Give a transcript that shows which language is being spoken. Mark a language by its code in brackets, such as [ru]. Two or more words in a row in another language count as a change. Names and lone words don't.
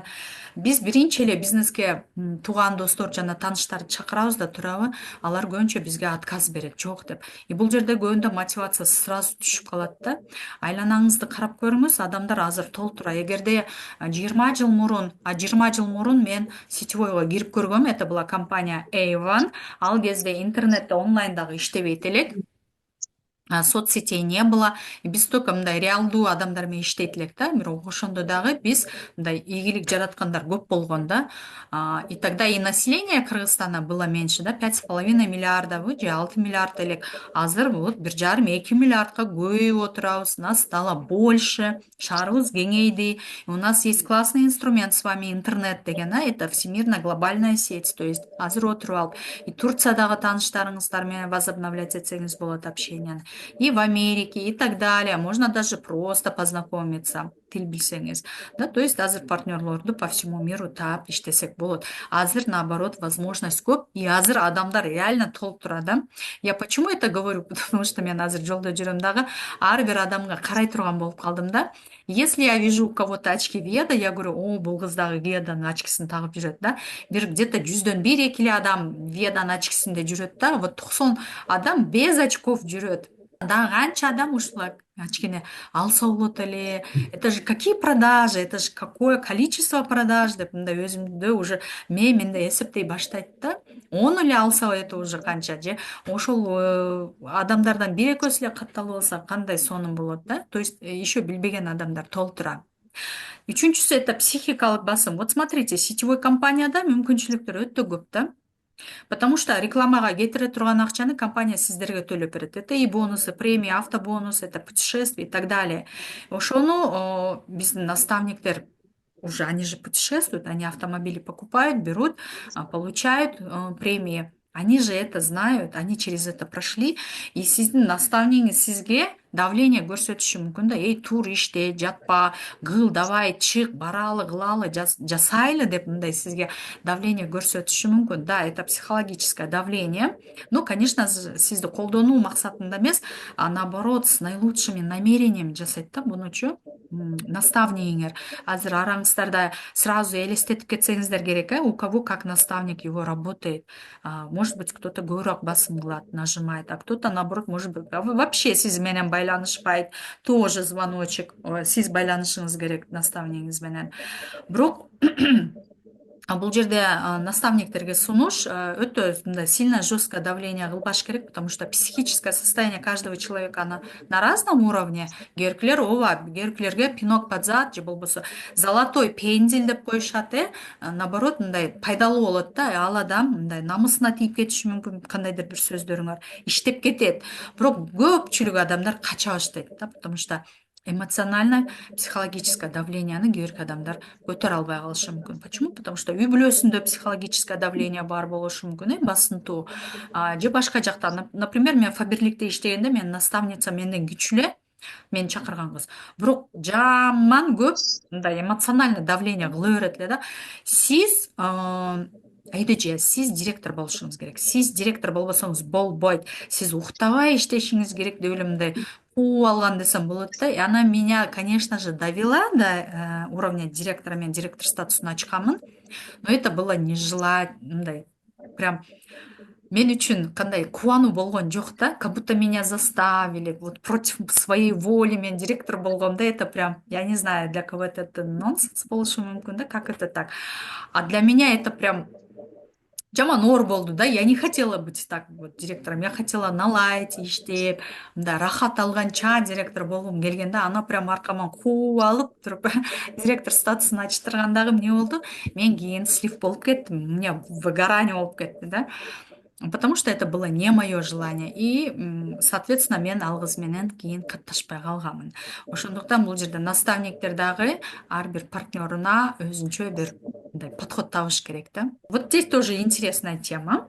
[ky] Биз биринчи эле бизнеске тууган достор жана тааныштарды чакырабыз да турабы, алар көбүнчө бизге отказ берет, жок деп. И бул жерде көбүндө мотивация сразу түшүп калат да. Айланаңызды карап көрүңүз, адамдар азыр толтура. Эгерде 20 жыл мурун мен сетевойго кирип көргөм, [ru] это была компания Avon. [ky] Ал кезде интернетте онлайн дагы иштебейт элек. [ru] Соцсетей не было, [ky] и биз только мындай реалдуу адамдар менен иштейт элек да, бирок ошондо дагы биз мындай ийгилик жараткандар көп болгон да. [ru] И тогда и население Кыргызстана было меньше, да, 5,5 миллиарда [ky] же 6 миллиард элек. Азыр вот 1,5-2 миллиардка көбөйүп отурабыз, [ru] нас стало больше, [ky] шаарыбыз кеңейди. [ru] И у нас есть классный инструмент с вами интернет деген, это всемирная глобальная сеть, то есть [ky] азыр отуруп алып и Турциядагы тааныштарыңыздар менен [ru] возобновлять [ky] этсеңиз болот [ru] общенияны. И в Америке, и так далее. Можно даже просто познакомиться, [ky] тил билсеңиз. Да, [ru] то есть [ky] азыр партнерлорду [ru] по всему миру [ky] таап иштесек болот. Азыр [ru] наоборот возможность [ky] көп, и азыр адамдар реально толтура да. [ru] Я почему это говорю? Потому что [ky] мен азыр жолдо жүрөм дагы, ар бир адамга карай турган болуп калдым да. [ru] Если я вижу у кого-то очки Веда, я говорю, о, [ky] бул кыз дагы Веданын очкисин тагып жүрөт да. Бир где-то 100дөн 1-2 эле адам Веданын очкисинде жүрөт да. Вот 90 адам [ru] без очков [ky] жүрөт. Да, канча адам ушул очкини алса болот эле. [ru] Это же какие продажи, это же какое количество продаж [ky] деп мындай өзүмдө [ru] уже [ky] менде эсептей баштайт да. 10 эле алса [ru] это уже [ky] канча же ошол адамдардан бир экөөсү эле катталып алса кандай сонун болот да. [ru] То есть еще [ky] билбеген адамдар толтура. Үчүнчүсү это психикалык басым. [ru] Вот смотрите, [ky] сетевой компанияда мүмкүнчүлүктөр өтө көп да. [ru] Потому что [ky] рекламага кетире турган акчаны компания сиздерге төлөп берет. [ru] Это и бонусы, премии, автобонус, это путешествия и так далее. [ky] Ошону биздин наставниктер [ru] уже, они же путешествуют, они автомобили покупают, берут, получают премии. Они же это знают, они через это прошли. [ky] И сиздин наставнигиңиз сизге давление көрсөтүшү мүмкүн да. Эй, тур иште, жатпа, кыл, давай, чык, баралы, кылалы, жасайлы деп мындай сизге давление көрсөтүшү мүмкүн. [ru] Да, это психологическое давление. Но, конечно, [ky] сизди колдонуу максатында эмес, [ru] а наоборот, с наилучшими намерениями [ky] жасайт да бунучу наставнигиңер. Азыр араңыздарда сразу элестетип кетсеңиздер керек, [ru] у кого как наставник его работает. Может быть, кто-то [ky] көбүрөөк басым кылат, [ru] нажимает, а кто-то, наоборот, может быть, вообще [ky] сиз менен байланышпайт. [ru] Тоже звоночек, [ky] сиз байланышыңыз керек наставнигиңиз менен. Бирок бул жерде наставниктерге сунуш өтө мындай [ru] сильно жесткое давление [ky] кылбаш керек, [ru] потому что психическое состояние каждого человека на разном уровне. [ky] Кээбиркилер ооба, кээбиркилерге [ru] пинок под зад [ky] же болбосо [ru] золотой пендель [ky] деп коюшат, наоборот мындай пайдалуу болот да, ал адам мындай намысына тийип кетиши мүмкүн, кандайдыр бир сөздөрүңөр иштеп кетет. Бирок көпчүлүк адамдар кача баштайт да, [ru] потому что эмоционально психологическое [ky] давленияны кээбирки адамдар көтөрө албай калышы мүмкүн. [ru] Почему? Потому что [ky] үй бүлөсүндө [ru] психологическое давление [ky] бар болушу мүмкүн, басынтуу. Же башка жакта, например, мен Фаберликте иштегенде менин наставницам менден кичүү эле, мени чакырган кыз. Бирок жаман көп мындай [ru] эмоциональный давление [ky] кыла берет эле да. Сиз айдыжы, сиз директор болушуңуз керек. Сиз директор болбосоңуз болбойт. Сиз уктабай иштешиңиз керек деп эле мындай кууп алган десем болот да. [ru] И она меня, конечно же, довела до уровня директора. [ky] Мен директор статусуна чыкканмын. [ru] Но это было не [ky] мындай прям мен үчүн кандай кубануу болгон жок да, [ru] как будто меня заставили, вот против своей воли [ky] мен директор болгом да, [ru] это прям, я не знаю, для кого-то это нонсенс [ky] болушу мүмкүн да, [ru] как это так. А для меня это прям [ky] жаман оор болду да, [ru] я не хотела быть так вот директором, я хотела [ky] налайт иштеп, мындай рахат алганча директор болгум келген да, ана прям аркаман кууп алып туруп директор статусун ачтыргандагы эмне болду, мен кийин слив болуп кеттим, [ru] у меня выгорание [ky] болуп кетти да. [ru] Потому что это было не мое желание. И, соответственно, [ky] мен ал кыз менен кийин катташпай калганмын. Ошондуктан бул жерде наставниктер дагы ар бир партнеруна өзүнчө бир мындай подход табыш керек да. [ru] Вот здесь тоже интересная тема.